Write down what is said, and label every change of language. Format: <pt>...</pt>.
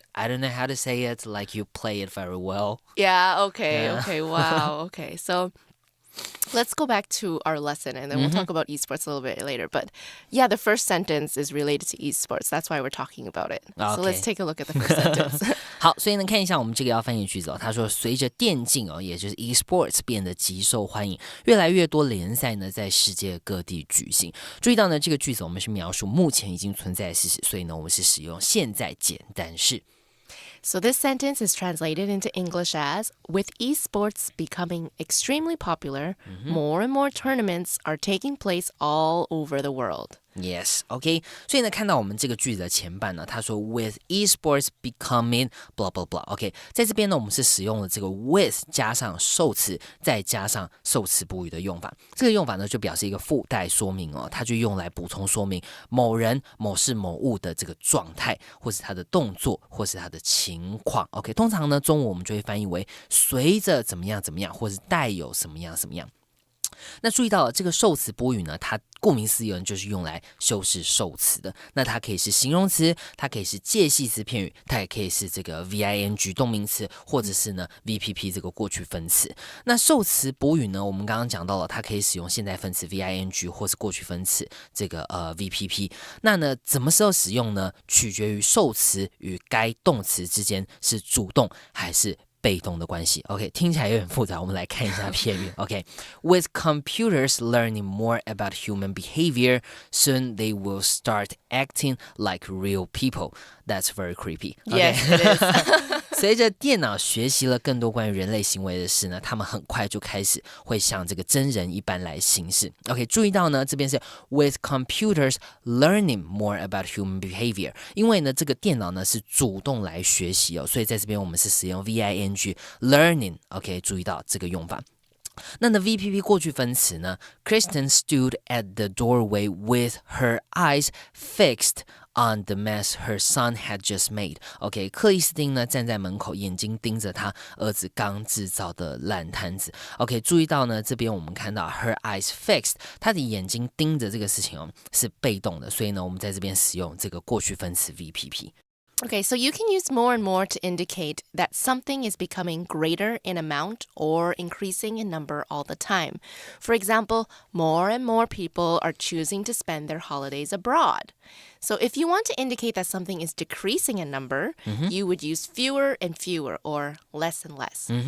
<en>I don't know how to say it. Like you play it very well. Yeah, okay, Yeah. okay, wow, okay. So let's go back to our lesson and then we'll talk about esports a little bit later. But yeah, the first sentence is related to esports. That's why we're talking about it. So let's Okay. take a look at the first sentence.</en> <zh>好，所以呢，看一下我们这个要翻译的句子哦。他说，随着电竞也就是 esports 变得极受欢迎，越来越多联赛呢在世界各地举行。注意到呢，这个句子我们是描述目前已经存在的事实，所以呢，我们是使用现在简单式。</zh> <en>So this sentence is translated into English as, with esports becoming extremely popular, more and more tournaments are taking place all over the world. Yes, OK.</en> <zh>所以呢，看到我们这个句子的前半呢，他说</zh> <en>with esports becoming blah blah blah.</en> <zh>OK， 在这边呢，我们是使用了这个 with 加上受词，再加上受词补语的用法。这个用法呢，就表示一个附带说明哦，它就用来补充说明某人、某事、某物的这个状态，或是他的动作，或是他的情况。 OK， 通常呢，中文我们就会翻译为随着怎么样怎么样，或是带有什么样什么样。那注意到了这个受词补语呢，它顾名思义就是用来修饰受词的。那它可以是形容词，它可以是介系词片语，它也可以是这个 VING 动名词，或者是呢 VPP 这个过去分词。那受词补语呢，我们刚刚讲到了，它可以使用现在分词 VING 或是过去分词这个VPP。那呢，怎么时候使用呢？取决于受词与该动词之间是主动还是被动的关系。 OK， 听起来有点复杂，我们来看一下片语。</zh> <en>OK， With computers learning more about human behavior, soon they will start acting like real people. That's very creepy. Okay? Yes, it is.</en> <zh>随着电脑学习了更多关于人类行为的事呢，他们很快就开始会像这个真人一般来行事。 OK， 注意到呢，这边是</zh> <en>with computers learning more about human behavior，</en> <zh>因为呢这个电脑呢是主动来学习哦，所以在这边我们是使用 VING learning。 OK， 注意到这个用法。那呢</zh> <en>VPP</en> <zh>过去分词呢</zh> <en>Kristen stood at the doorway with her eyes fixed on the mess her son had just made.</en> <zh>OK， 克里斯汀呢站在门口，眼睛盯着他儿子刚制造的烂摊子。 OK， 注意到呢这边我们看到</zh> <en>her eyes fixed，</en> <zh>他的眼睛盯着这个事情哦是被动的，所以呢我们在这边使用这个过去分词 VPP。Okay,</zh> <en>so you can use more and more to indicate that something is becoming greater in amount or increasing in number all the time. For example, more and more people are choosing to spend their holidays abroad. So if you want to indicate that something is decreasing in number, you would use fewer and fewer or less and less.</en>